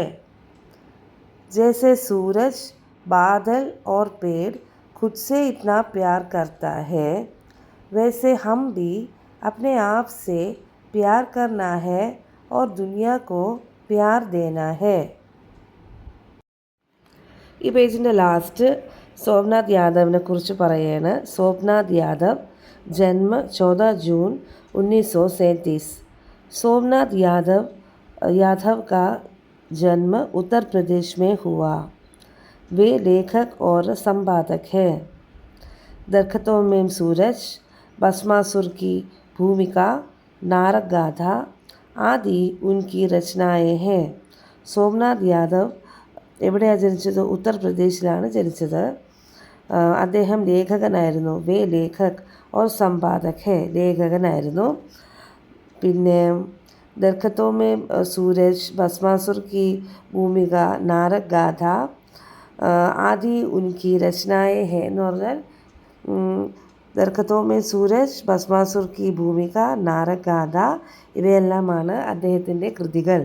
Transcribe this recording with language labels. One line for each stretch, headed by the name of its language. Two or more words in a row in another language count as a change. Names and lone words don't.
Hindi: जैसे सूरज, बादल और पेड़ खुद से इतना प्यार करता है, वैसे हम भी अपने आप से प्यार करना है और दुनिया को प्यार देना है.
Malayalam: ഈ പേജിൻ്റെ ലാസ്റ്റ് സോമനാഥ് യാദവിനെ കുറിച്ച് പറയുകയാണ്.
Hindi: സോമനാഥ് യാദവ് ജന്മ 14 जून 1937. सोमनाथ यादव का जन्म उत्तर प्रदेश में हुआ. वे लेखक और संपादक हैं. दरख्तों में सूरज, भस्मासुर की भूमिका, नारक गाथा आदि उनकी रचनाएं हैं.
Malayalam: സോമനാഥ് യാദവ് എവിടെയാണ് ജനിച്ചത്? ഉത്തർപ്രദേശിലാണ് ജനിച്ചത്. അദ്ദേഹം ലേഖകനായിരുന്നു.
Hindi: वे लेखक और संपादक हैं, ലേഖകനായിരുന്നു.
Malayalam: പിന്നെ ദർഖത്തോ മേ സൂരജ്, ഭസ്മാസുർ കി ഭൂമിക, നാരക് ഗാഥ
Hindi: आदि उनकी रचनाएं हैं
Malayalam: എന്ന് പറഞ്ഞാൽ ദർഖത്തോ മേ സൂരജ്, ഭസ്മാസുർ കി ഭൂമിക, നാരക് ഗാഥ ഇവയെല്ലാമാണ് അദ്ദേഹത്തിൻ്റെ കൃതികൾ.